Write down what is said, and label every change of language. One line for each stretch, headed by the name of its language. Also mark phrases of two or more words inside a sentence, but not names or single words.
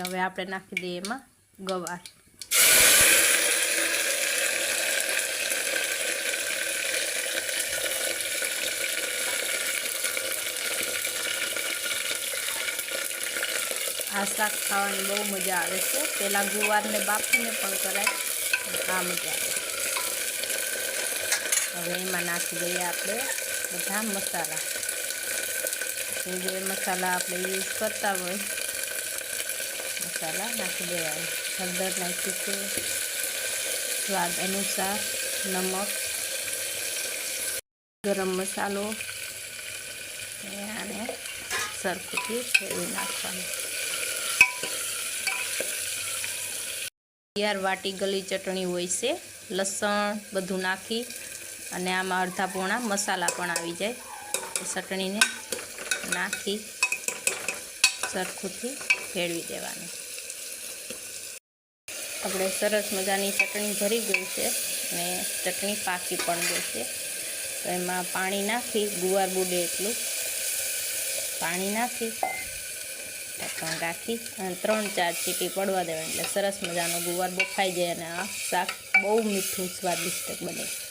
Gujarati: હવે આપણે નાખી દઈએ એમાં ગવાર। આ શાક ખાવાની બહુ મજા આવે છે। પેલા ગુવાર ને બાફીને પણ કરાય, આ મજા આવે। હવે એમાં નાખી દઈએ આપણે બધા મસાલા। જે મસાલા આપણે યૂઝ કરતા હોય મસાલા નાખી દેવાના। હળદર નાખી છે, સ્વાદ અનુસાર નમક, ગરમ મસાલો અને સરખુથી ફેરવી નાખવાનું। તૈયાર વાટી ગલી ચટણી હોય છે। લસણ બધું નાખી અને આમાં અર્ધા પોણા મસાલા પણ આવી જાય। ચટણીને નાખી સરખુથી ફેરવી દેવાનું। આપણે સરસ મજાની ચટણી ભરી ગઈ છે અને ચટણી પાકી પણ ગઈ છે। તો એમાં પાણી નાખી ગુવાર બુડે એટલું પાણી નાખી ઢાંકણ રાખી અને 3-4 સીટી પડવા દેવાની એટલે સરસ મજાનો ગુવાર બફાઈ જાય અને આ શાક બહુ મીઠું સ્વાદિષ્ટ બને।